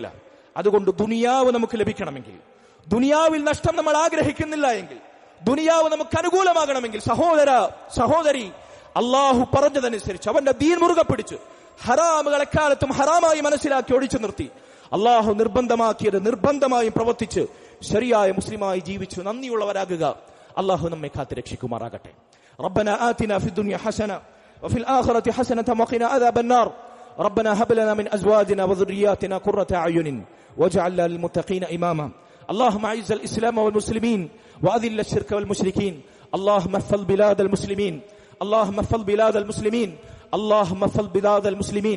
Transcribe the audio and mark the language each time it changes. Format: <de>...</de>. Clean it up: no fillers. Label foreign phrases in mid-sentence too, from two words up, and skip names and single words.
<ml>അതുകൊണ്ട് ദുനിയാവ് നമുക്ക് ലഭിക്കണമെങ്കിൽ, ദുനിയാവിൽ നഷ്ടം നമ്മൾ ആഗ്രഹിക്കുന്നില്ല എങ്കിൽ, ദുനിയാവ് നമുക്ക് അനുകൂലമാകണമെങ്കിൽ, സഹോദരി, അള്ളാഹു പറഞ്ഞതനുസരിച്ച് അവന്റെ ദീൻ മുറുകെ പിടിച്ച് ഹറാമുകൾ എക്കാലത്തും ഹറാമായി മനസ്സിലാക്കി ഒഴിച്ചു നിർത്തി അള്ളാഹു നിർബന്ധമാക്കിയത് നിർബന്ധമായും പ്രവർത്തിച്ച് ശരിയായ മുസ്ലിമായി ജീവിച്ചു നന്ദിയുള്ളവരാകുക. അള്ളാഹു നമ്മെ കാത്ത് രക്ഷിക്കുമാറാകട്ടെ.</ml> <ar>ربنا آتنا في الدنيا حسنة وفي الآخرة حسنة وقنا عذاب النار. ربنا هب لنا من أزواجنا وذرياتنا قرة أعين واجعلنا للمتقين إماما. اللهم أعز الإسلام والمسلمين وأذل الشرك والمشركين. اللهم احفظ بلاد المسلمين. اللهم احفظ بلاد المسلمين. اللهم احفظ بلاد المسلمين.</ar>